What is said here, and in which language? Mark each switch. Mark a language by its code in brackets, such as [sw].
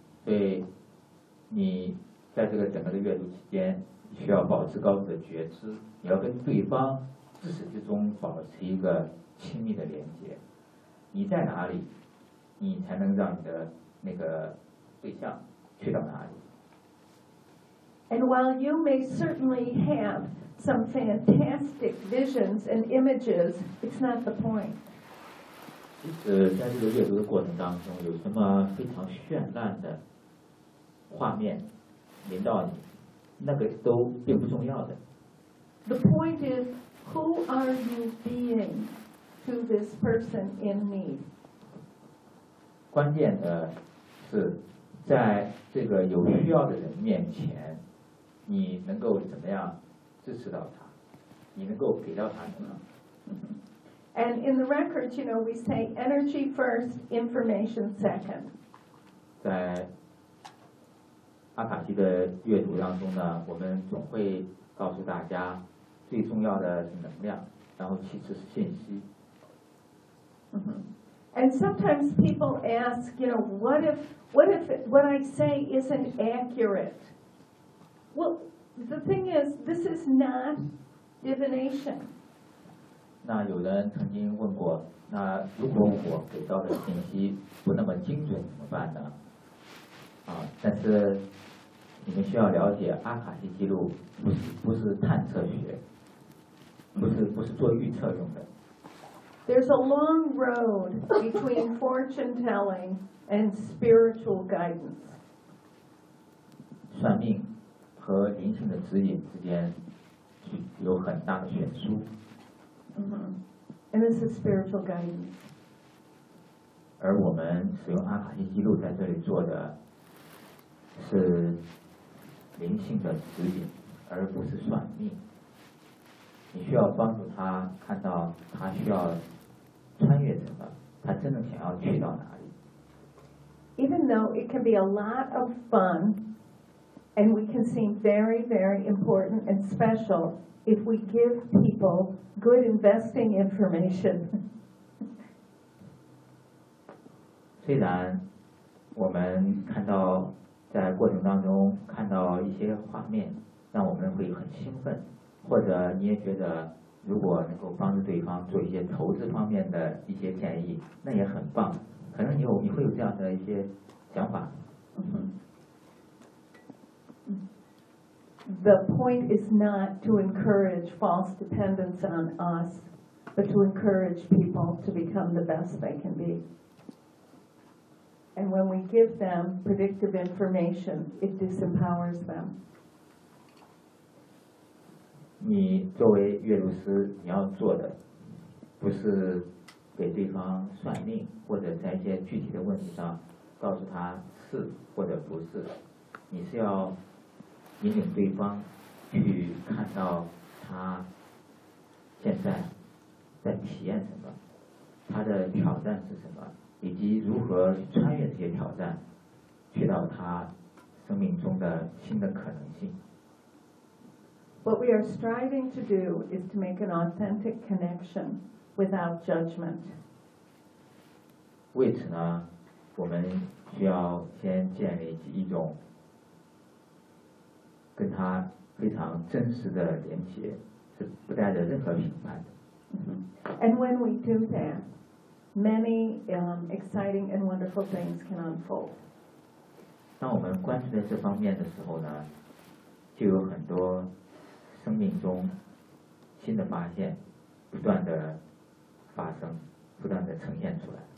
[zh] 对，你在这个整个的阅读期间，需要保持高度的觉知，你要跟对方自始至终保持一个亲密的连接。你在哪里，你才能让你的那个对象去到哪里 [en] ？And while you may certainly have some fantastic visions and images, it's not the point. [zh] 即使在这个阅读的过程当中有什么非常绚烂的画面临到你，那个都并不重要的。 [en] The point is, who are you being to this person in need? [zh] 关键的是在这个有需要的人面前你能够怎么样支持到他，你能够给到他什么。 [en] And in the records, you know, we say energy first, information second. [zh] 在阿卡西的阅读当中呢，我们总会告诉大家，最重要的是能量，然后其次是信息。 [en] And sometimes people ask, you know, what if what I say isn't accurate? Well, The thing is, this is not divination. [zh] 那有人曾经问过，那如果我给到的信息不那么精准怎么办呢？啊，但是你们需要了解，阿卡西记录不是探测学，不是做预测用的。 [en] There's a long road between fortune telling and spiritual guidance. [zh] 算命和灵性的指引之间有很大的悬殊。 [en] Mm-hmm. And this is spiritual guidance. [zh] 而我们使用阿卡西记录在这里做的是灵性的指引，而不是算命。你需要帮助他看到他需要穿越什么，他真的想要去到哪里。 [en] Even though it can be a lot of fun, and we can seem very, very important and special if we give people good investing information. [zh] 虽然我们看到在过程当中看到一些画面，让我们会很兴奋，或者你也觉得如果能够帮助对方做一些投资方面的一些建议，那也很棒。可能你会有这样的一些想法。 [en] The point is not to encourage false dependence on us, but to encourage people to become the best they can be. And when we give them predictive information, it disempowers them. [zh] 你作为阅读师，你要做的不是给对方算命，或者在一些具体的问题上告诉他是或者不是，你是要引领对方去看到他现在在体验什么，他的挑战是什么，以及如何穿越这些挑战，去到他生命中的新的可能性。 [en] What we are striving to do is to make an authentic connection without judgment. [zh] 为此呢，我们需要先建立一种跟他非常真实的连接，是不带着任何评判的。 [en] And when we do that, many exciting and wonderful things can unfold. [zh] 当我们关注在这方面的时候呢，就有很多生命中新的发现不断的发生，不断的呈现出来。